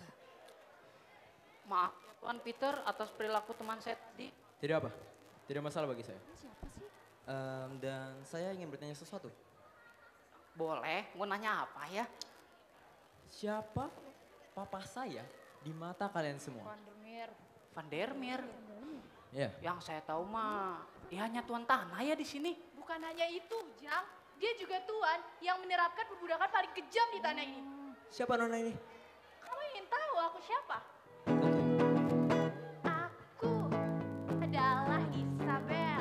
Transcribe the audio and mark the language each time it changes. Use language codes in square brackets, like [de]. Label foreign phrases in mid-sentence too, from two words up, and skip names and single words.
[id] Maaf, Tuan Peter atas perilaku teman saya tadi. Tidak apa, tidak masalah bagi saya. Dan saya ingin bertanya sesuatu. Boleh, mau nanya apa ya? Siapa papa saya di mata kalian semua? Wondermit. Van der Meer. Ya, Yang saya tahu mah dia hanya tuan tanah ya di sini. Bukan hanya itu, Jang. Dia juga tuan yang menerapkan perbudakan paling kejam di tanah ini. siapa nona ini? Kamu ingin tahu aku siapa? Tentu. Aku adalah Isabel.